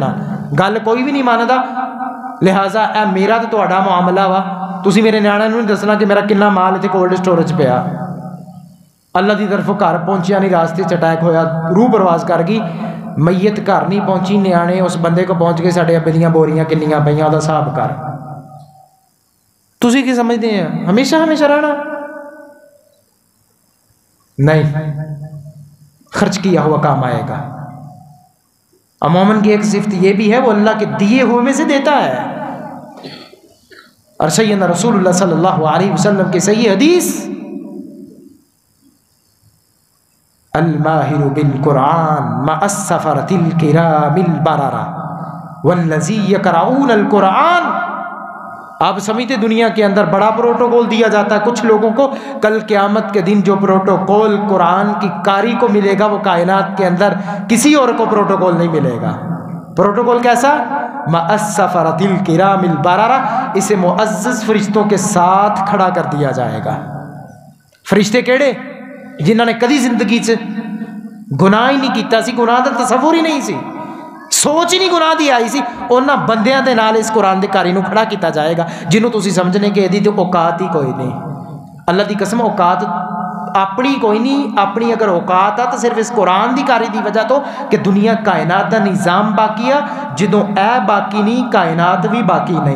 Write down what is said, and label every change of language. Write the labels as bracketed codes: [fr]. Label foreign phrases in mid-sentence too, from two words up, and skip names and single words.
[pa] گل کوئی بھی نہیں ماندا، لہٰذا اے میرا تو تہاڈا معاملہ وا، تسی میرے نیاڑیاں نہیں دسنا کہ میرا کنا مال اتنے کولڈ سٹورج پیا. اللہ دی طرف گھر پہنچیا نہیں، راستے چ اٹیک ہویا، روح پرواز کر گئی. میت گھر نہیں پہنچی، نیانے اس بندے کو پہنچ گئے ساڈے ابے دیاں بوریاں کنیاں پئیاں دا حساب کر. تسی کی سمجھتے ہیں ہمیشہ ہمیشہ رہنا؟ [ur] نہیں، خرچ کیا ہوا کام آئے گا. مومن کی ایک صفت یہ بھی ہے وہ اللہ کے دیے ہوئے میں سے دیتا ہے. اور سیدنا رسول اللہ صلی اللہ علیہ وسلم کی صحیح حدیث، [ar] الماہر بالقرآن مع السفرۃ الکرام البررہ والذی یقرؤون القرآن. [ur] آپ سمجھتے دنیا کے اندر بڑا پروٹوکول دیا جاتا ہے کچھ لوگوں کو، کل قیامت کے دن جو پروٹوکول قرآن کی قاری کو ملے گا وہ کائنات کے اندر کسی اور کو پروٹوکول نہیں ملے گا. پروٹوکول کیسا؟ [ar] مع السفرۃ الکرام البررہ، [ur] اسے معزز فرشتوں کے ساتھ کھڑا کر دیا جائے گا. [pa] فرشتے کیڑے؟ جنہوں نے کدی زندگی سے گناہ ہی نہیں کیتا سی، گناہ دا تصور ہی نہیں سی، سوچ ہی نہیں گناہ دی آئی سی. انہاں بندیاں دے نال اس قرآن دے کاری نو کھڑا کیتا جائے گا جنہوں تسی سمجھنے کہ ایدی تے اوقات ہی کوئی نہیں. اللہ دی قسم اوقات اپنی کوئی نہیں. اپنی اگر اوقات آ تو صرف اس قرآن دی کاری دی وجہ تو کہ دنیا کائنات دا نظام باقی آ. جدوں اے باقی نہیں کائنات بھی باقی نہیں.